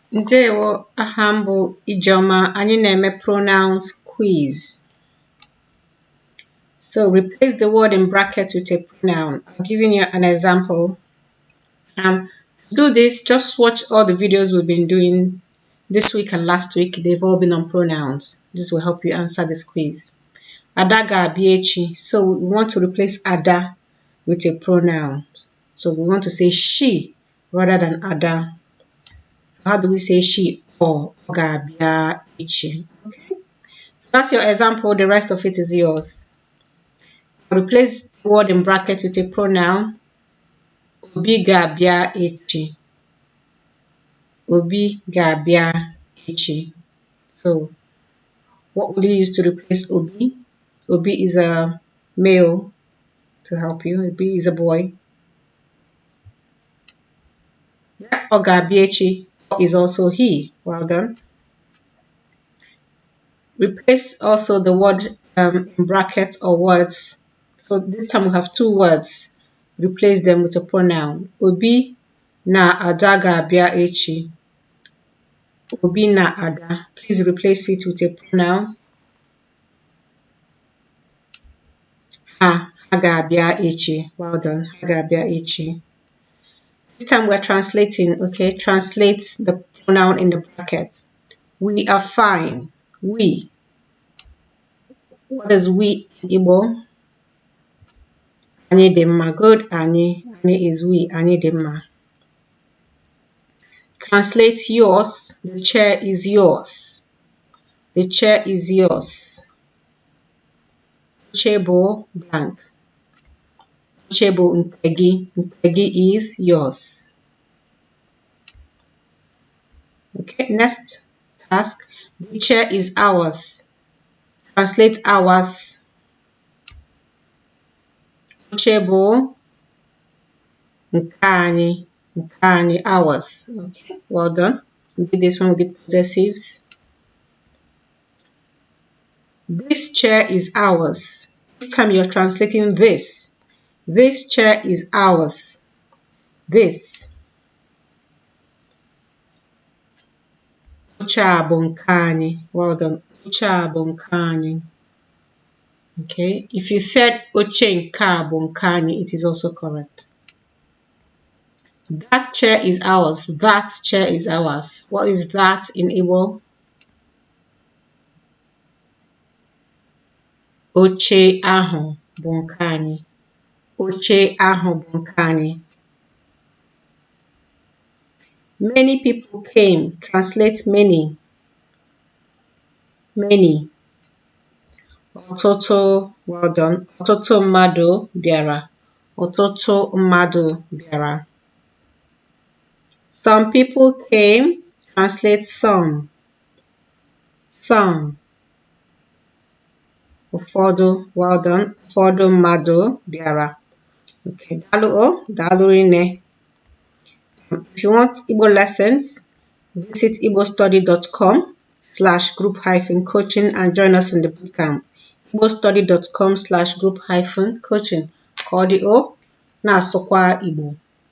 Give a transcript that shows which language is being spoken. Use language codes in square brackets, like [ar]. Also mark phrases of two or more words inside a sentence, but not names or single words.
[ig] Ndewo, aha m bụ Ijeoma. Anyị na-eme [en] pronouns quiz. So replace the word in bracket with a pronoun. I'm giving you an example. To do this, just watch all the videos we've been doing this week and last week. They've all been on pronouns. This will help you answer this quiz. [ig] Ada ga-abịa echi. [en] So we want to replace Ada with a pronoun. So we want to say she rather than Ada. How do we say she? Or [ig] ga-abịa echi. [en] Okay. That's your example. The rest of it is yours. Replace the word in bracket with a pronoun. [ig] Obi ga-abịa echi. Obi ga-abịa echi. [en] So, what will you use to replace Obi? Obi is a male to help you. Obi is a boy. Yeah, [ig] ọ ga-abịa echi [en] is also he. Well done. Replace also the word in bracket or words. So this time we have two words. Replace them with a pronoun. [ig] Obi na Ada ga-abịa echi. Obi na Ada. [en] Please replace it with a pronoun. [ig] Ha ga-abịa echi. [en] Well done. [ig] Ha ga-abịa echi. [en] This time we're translating. Okay, translate the pronoun in the bracket. We are fine. We. What is we in Igbo? [ig] Anyị dị mma. Good. Anyị [en] is we. [ig] Anyị dị mma. [en] Translate yours. The chair is yours. The chair is yours. [ig] Oche bụ blank. Oche bụ nke gị. Nke gị [en] is yours. Okay, next task. The chair is ours. Translate ours. [ig] Oche bụ nke anyị. Nke anyị, [en] ours. Okay, well done. We did this one with possessives. This chair is ours. This time you're translating this. This chair is ours. This. [ig] Oche a bụ nke anyị. [en] Well done. [ig] Oche a bụ nke anyị. [en] Okay, if you said [ig] oche nke a bụ nke anyị, [en] it is also correct. That chair is ours. That chair is ours. What is that in Igbo? [ig] Oche ahụ bụ nke anyị. Oche ahụ bụ nke anyị. [en] Many people came. Translate many. Many. Ọtụtụ, well done. [ig] Ọtụtụ mmadụ bịara. Ọtụtụ mmadụ bịara. [en] Some people came. Translate some. Some. Ụfọdụ, well done. [ig] Ụfọdụ mmadụ bịara. Okay, daalụ o, daalụ rinne. [en] If you want Igbo lessons, visit igbostudy.com/group-coaching and join us in the bootcamp. igbostudy.com/group-coaching. [ig] Ka ọ dị o, na-asụkwa Igbo.